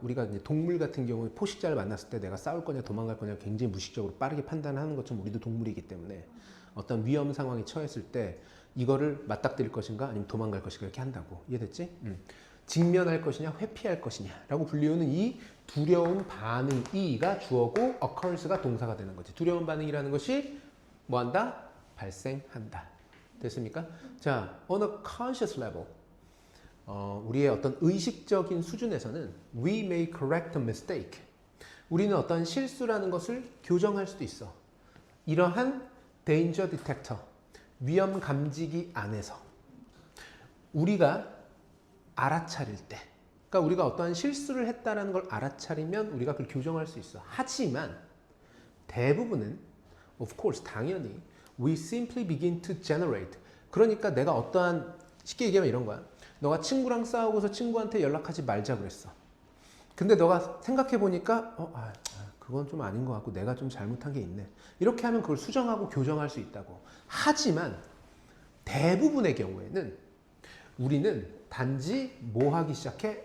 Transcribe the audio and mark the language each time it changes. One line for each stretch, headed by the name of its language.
Korean: 우리가 이제 동물 같은 경우에 포식자를 만났을 때 내가 싸울 거냐 도망갈 거냐 굉장히 무의식적으로 빠르게 판단하는 것처럼 우리도 동물이기 때문에 어떤 위험 상황에 처했을 때 이거를 맞닥뜨릴 것인가 아니면 도망갈 것인가 이렇게 한다고. 이해됐지? 직면할 것이냐 회피할 것이냐 라고 불리우는 이 두려운 반응이가 주어고 occurrence가 동사가 되는 거지. 두려운 반응이라는 것이 뭐한다? 발생한다. 됐습니까?
English: 자, on a conscious level
Korean: 우리의 어떤 의식적인 수준에서는
English: we may correct a mistake.
Korean: 우리는 어떤 실수라는 것을 교정할 수도 있어. 이러한
English: danger detector,
Korean: 위험 감지기 안에서 우리가 알아차릴 때, 그러니까 우리가 어떠한 실수를 했다는 걸 알아차리면 우리가 그걸 교정할 수 있어. 하지만 대부분은
English: of course
Korean: 당연히
English: we simply begin to generate.
Korean: 그러니까 내가 어떠한 쉽게 얘기하면 이런 거야. 너가 친구랑 싸우고서 친구한테 연락하지 말자 그랬어. 근데 너가 생각해 보니까 그건 좀 아닌 것 같고 내가 좀 잘못한 게 있네. 이렇게 하면 그걸 수정하고 교정할 수 있다고. 하지만 대부분의 경우에는 우리는 단지 뭐 하기 시작해?